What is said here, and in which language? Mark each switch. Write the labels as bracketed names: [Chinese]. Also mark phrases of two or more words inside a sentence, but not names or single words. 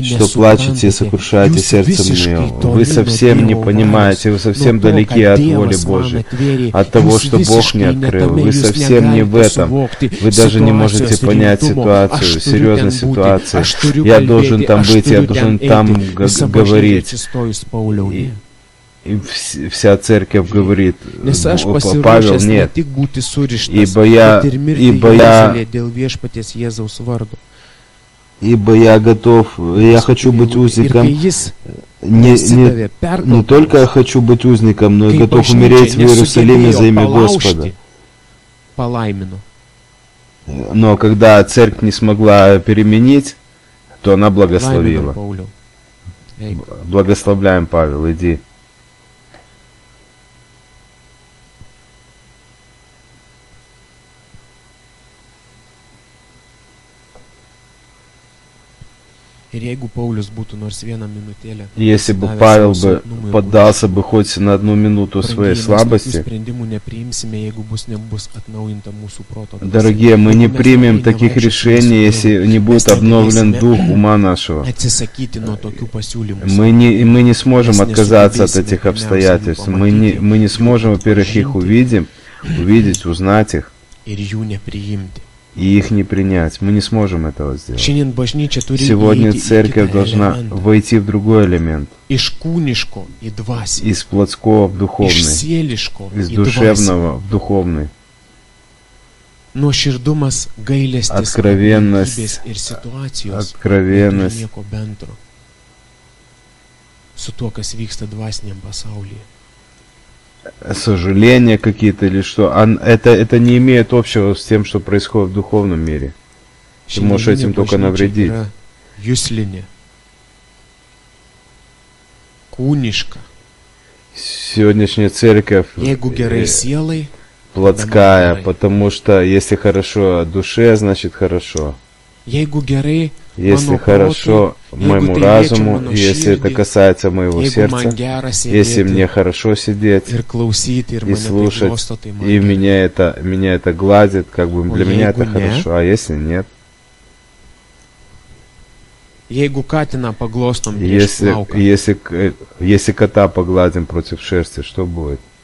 [Russian] что плачете и [Lithuanian] nesuprantate. [Russian] сокрушаете [Lithuanian] Jūs [Russian] сердце [Lithuanian] visiškai [Russian] мое? [Lithuanian] toli [Russian] Вы [Lithuanian] nuo [Russian] совсем не [Lithuanian] Dievo [Russian] понимаете, вы [Lithuanian] valios, [Russian] совсем [Lithuanian] nuo to, [Russian] далеки [Lithuanian] ką [Russian] от воли [Lithuanian] Dievas man [Russian] Божьей, [Lithuanian] atvėrė. [Russian] от того, [Lithuanian] Jūs [Russian] что Бог не [Lithuanian] visiškai ne [Russian] открыл. [Lithuanian] tame, [Russian] Вы [Lithuanian] jūs [Russian] совсем не в [Lithuanian] negalite [Russian] этом. [Lithuanian] suvokti [Russian] Вы даже не можете [Lithuanian] situacijos [Russian] понять [Lithuanian] rimtumo. [Russian] ситуацию, [Lithuanian] Aš turiu [Russian] серьезность [Lithuanian] ten būti, [Russian] ситуации. [Lithuanian] aš turiu [Russian] Я [Lithuanian] kalbėti, [Russian] должен там [Lithuanian] aš [Russian] быть, я [Lithuanian] turiu [Russian] должен [Lithuanian] ten [Russian] там [Lithuanian] eiti. Visa bažnyčia [Russian] говорить. [Lithuanian] atsistojus, Pauliau, ne. [Russian] И вся церковь говорит: [Lithuanian] Nes aš [Russian] Павел, [Lithuanian] pasiruošęs ne [Russian] нет, [Lithuanian] tik būti surištas, [Russian] ибо я [Lithuanian] bet ir mirti [Russian] я [Lithuanian] Jeruzalėje dėl viešpaties Jėzaus vardo. [Russian] ибо я готов, я хочу быть [Lithuanian] Ir [Russian] узником, [Lithuanian] kai jis [Russian] не [Lithuanian] pasidavė [Russian] только хочу быть узником, но и [Lithuanian] kai [Russian] готов [Lithuanian] bažnyčia [Russian] умереть в Иерусалиме за имя [Lithuanian] nesugebėjo [Russian] Господа. [Lithuanian] palaužti, palaimino. [Russian] Но когда церковь не смогла переменить, то она [Lithuanian] Laiminam, [Russian] благословила. [Lithuanian] Pauliau. Eik. [Russian] Благословляем, Павел, иди. [Lithuanian] Ir jeigu Paulius būtų nors vieną minutėlę, [Russian] Если бы [Lithuanian] pasidavęs [Russian] Павел [Lithuanian] savo [Russian] бы [Lithuanian] silpnumui ir [Russian] поддался бы хоть на одну минуту своей [Lithuanian] Brangieji, mes tokių [Russian] слабости, [Lithuanian] sprendimų nepriimsime, jeigu nebus atnaujinta mūsų proto dvasia. [Russian] дорогие, мы не [Lithuanian] Jeigu mes [Russian] примем [Lithuanian] tikrai [Russian] таких [Lithuanian] nevaikščiosim [Russian] решений, [Lithuanian] su [Russian] если [Lithuanian] Dievu, [Russian] не [Lithuanian] mes [Russian] будет обновлен [Lithuanian] negalėsime [Russian] дух ума нашего. [Lithuanian] atsisakyti nuo tokių pasiūlymų. [Russian] Мы не сможем [Lithuanian] Mes [Russian] отказаться от [Lithuanian] nesugebėsime [Russian] этих [Lithuanian] pirmiausia [Russian] обстоятельств. [Lithuanian] jų [Russian] Мы не [Lithuanian] pamatyti, [Russian] сможем, во-первых, их увидеть, узнать их [Lithuanian] ir jų nepriimti. [Russian] и их не принять. Мы не сможем этого сделать. [Lithuanian] Šiandien bažnyčia turi [Russian] Сегодня [Lithuanian] įeiti į [Russian] церковь [Lithuanian] kitą [Russian] должна [Lithuanian] elementą. [Russian] войти в другой элемент. [Lithuanian] Iš kūniško į dvasinį, [Russian] Из плотского в [Lithuanian] iš [Russian] духовный, [Lithuanian] sieliško [Russian] из [Lithuanian] į dvasinį. [Russian] душевного в духовный. [Lithuanian] Nuoširdumas, gailestis, [Russian] откровенность, [Lithuanian] ir situacijos [Russian] откровенность, [Lithuanian] nieko bendro su tuo, kas vyksta dvasiniam pasaulyje. [Russian] сожаления какие-то или что, это не имеет общего с тем, что происходит в духовном мире. Ты можешь этим только навредить. [Lithuanian] Juslinė, kūniška. [Russian] Сегодняшняя церковь [Lithuanian] Jeigu gerai sielai, [Russian] плотская, потому что если хорошо душе, значит хорошо. [Lithuanian] Jeigu gerai, [Russian] Если хорошо моему разуму, если это касается моего сердца, если мне хорошо сидеть и слушать, и меня это гладит, как бы для меня это хорошо, а если нет? Если кота погладим против шерсти, что будет?